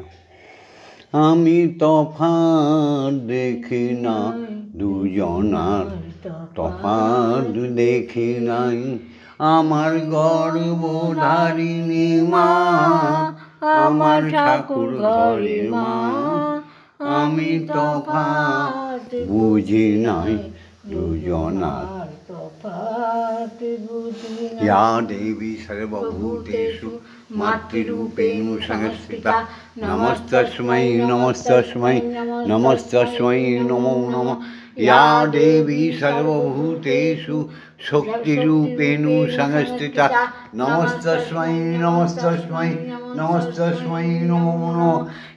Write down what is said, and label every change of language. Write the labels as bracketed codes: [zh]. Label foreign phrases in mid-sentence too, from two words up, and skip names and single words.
[bn] আমি তফাৎ দেখি না দুজনার, তফাৎ দেখি নাই আমার গর্ভধারিণী মা, আমার ঠাকুর ঘরে মা। আমি তফাৎ বুঝি নাই দুজনার। [sa] ইয়া দেবী সর্বভূতেষু मातृरूपेण संस्थिता नमस्तस्मै नमस्तस्मै नमस्तस्मै नमो नमः। या देवी सर्वभूतेषु शक्तिरूपेण संस्थिता नमस्तस्मै नमस्तस्मै नमस्तस्मै नमो नमः।